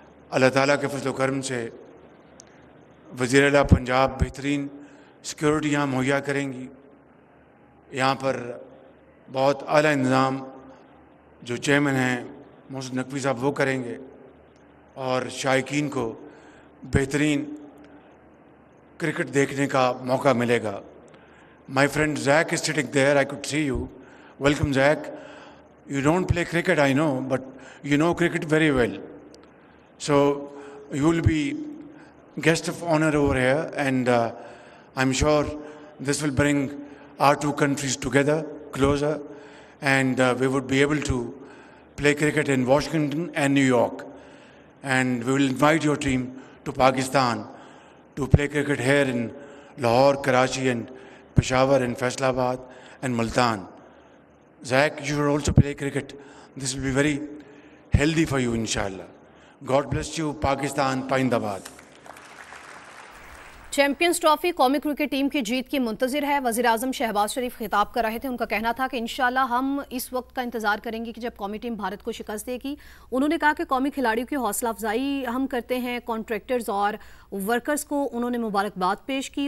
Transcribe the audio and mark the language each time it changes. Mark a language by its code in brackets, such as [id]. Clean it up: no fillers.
[ur] اللہ تعالیٰ کے فضل و کرم سے وزیر اعلیٰ پنجاب بہترین سیکیورٹی یہاں مہیا کریں گی. یہاں پر بہت اعلیٰ انتظام جو چیئرمین ہیں محسن نقوی صاحب وہ کریں گے، اور شائقین کو بہترین کرکٹ دیکھنے کا موقع ملے گا. [en] My friend Zach is sitting there. I could see you. Welcome, Zach. You don't play cricket, I know, but you know cricket very well. So you will be guest of honor over here, and I'm sure this will bring our two countries together, closer, and we would be able to play cricket in Washington and New York. And we will invite your team to Pakistan to play cricket here in Lahore, Karachi, and Peshawar, and Faisalabad, and Multan. Zach, you should also play cricket. This will be very healthy for you, inshallah. God bless you, Pakistan, Paindabad. [ur] Champions trophy قومی cricket team کی جیت کی منتظر ہے. وزیر اعظم شہباز شریف خطاب کر رہے تھے. ان کا کہنا تھا کہ انشاءاللہ ہم اس وقت کا انتظار کریں گے کہ جب قومی ٹیم بھارت کو شکست دے گی. انہوں نے کہا کہ قومی کھلاڑیوں کی حوصلہ افزائی ہم کرتے ہیں، کانٹریکٹرز اور ورکرز کو انہوں نے مبارکباد پیش کی.